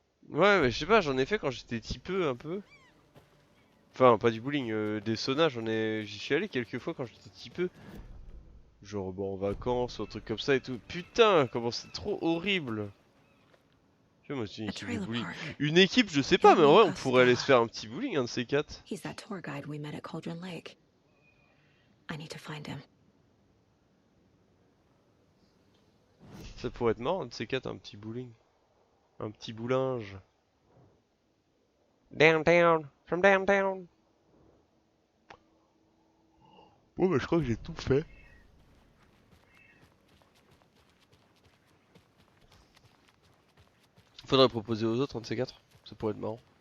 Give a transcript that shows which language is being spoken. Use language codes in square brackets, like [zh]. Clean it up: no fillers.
[fr] Ouais, mais je sais pas, j'en ai fait quand j'étais petit peu, un peu. Enfin, pas du bowling, des saunas, j'y suis allé quelques fois quand j'étais petit peu. Genre, bon, en vacances ou un truc comme ça et tout. Putain, comment c'est trop horrible. Tu vois, moi, c'est une équipe de bowling. Une équipe, je sais pas, mais en vrai, on pourrait aller se faire un petit bowling, un de ces quatre. [en] He's that tour guide we met at Cauldron Lake. I need to find him. [fr] Ça pourrait être marrant, un de ces quatre, un petit bowling. Un petit boulinge. [en] Downtown, from downtown. [fr] Bon, bah, je crois que j'ai tout fait. Faudrait proposer aux autres un de ces quatre. Ça pourrait être marrant.